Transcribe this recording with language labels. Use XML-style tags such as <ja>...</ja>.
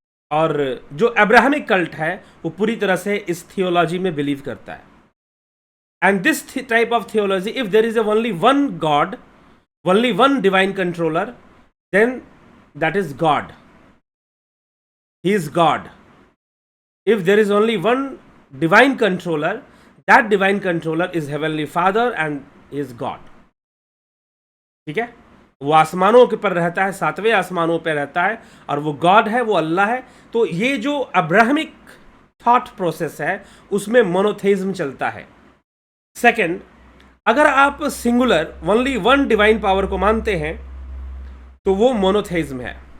<hi>और जो Abrahamic cult है वो पूरी तरह से इस थियोलॉजी में बिलीव करता है।</hi> <en>And this type of theology, if there is only one God, only one divine controller, then that is God, he is God. If there is only one divine controller, that divine controller is heavenly father and is God.</en> <hi>ठीक है, वो आसमानों के पर रहता है, सातवें आसमानों पर रहता है और वो गॉड है, वो अल्लाह है। तो ये जो अब्राहमिक थॉट प्रोसेस है उसमें मोनोथेइज्म चलता है। सेकंड, अगर आप singular only one divine power को मानते हैं तो वो मोनोथेइज्म है।</hi>